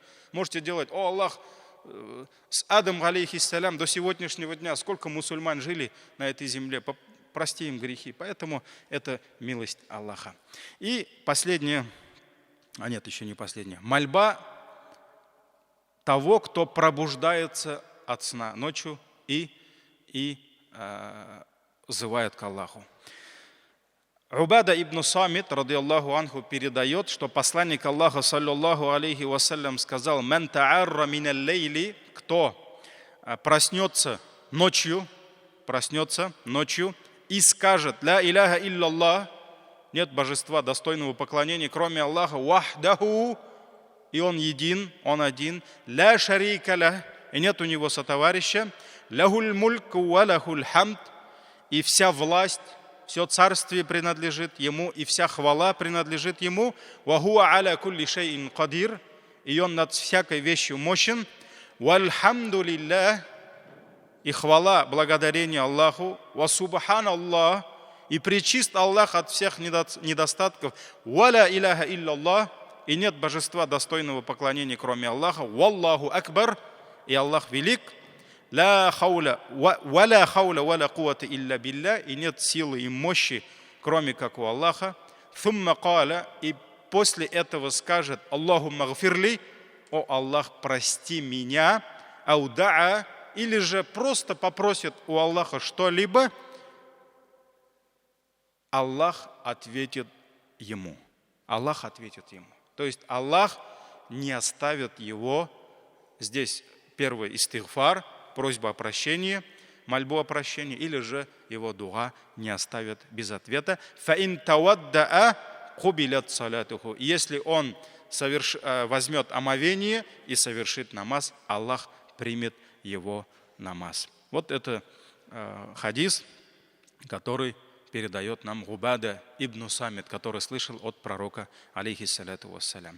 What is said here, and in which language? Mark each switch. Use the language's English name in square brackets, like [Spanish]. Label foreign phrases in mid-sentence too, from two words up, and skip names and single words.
[Russian] Можете делать: о Аллах, с Адом, алейхиссалям, до сегодняшнего дня сколько мусульман жили на этой земле, прости им грехи. Поэтому это милость Аллаха. И последнее, нет, еще не последнее. Мольба того, кто пробуждается от сна ночью и взывает к Аллаху. Убада ибн Самит, [Arabic] رضي الله عنه, [Russian] передает, что посланник Аллаха, [Arabic] صلى الله عليه وسلم, [Russian] сказал: [Arabic] «من تعار من الليل», [Russian] кто проснется ночью и скажет: [Arabic] «لا إله إلا الله», [Russian] нет божества достойного поклонения, кроме Аллаха, «Вахдаху», и он един, он один, [Arabic] «لا شريك له», [Russian] и нет у него сотоварища, [Arabic] «له الملك وله الحمد», [Russian] и вся власть, все царствие принадлежит ему, и вся хвала принадлежит ему, [Arabic] «وهو على كل شيء قدير», [Russian] и он над всякой вещью мощен, [Arabic] «والحمد لله», [Russian] и хвала, благодарение Аллаху, [Arabic] «وسبحان الله», [Russian] и пречист Аллах от всех недостатков, [Arabic] «ولا إله إلا الله», [Russian] и нет божества достойного поклонения, кроме Аллаха, [Arabic] «والله أكبر», [Russian] и Аллах велик, [Arabic] «لا حول ولا حول ولا قوة إلا بالله», [Russian] и нет силы и мощи, кроме как у Аллаха, [Arabic] «ثم قال», [Russian] и после этого скажет: [Arabic] «اللهم اغفر لي», [Russian] о Аллах, прости меня, «Ауда'a», или же просто попросит у Аллаха что-либо, Аллах ответит ему. Аллах ответит ему. То есть Аллах не оставит его. Здесь первый истигфар, просьба о прощении, мольбу о прощении, или же его дуа не оставит без ответа. [Arabic] «فإن توضأ قبلت صلاته». [Russian] Если он возьмет омовение и совершит намаз, Аллах примет его намаз. Вот это хадис, который передает нам Убада ибн Самит, который слышал от пророка, [Arabic] عليه الصلاة والسلام.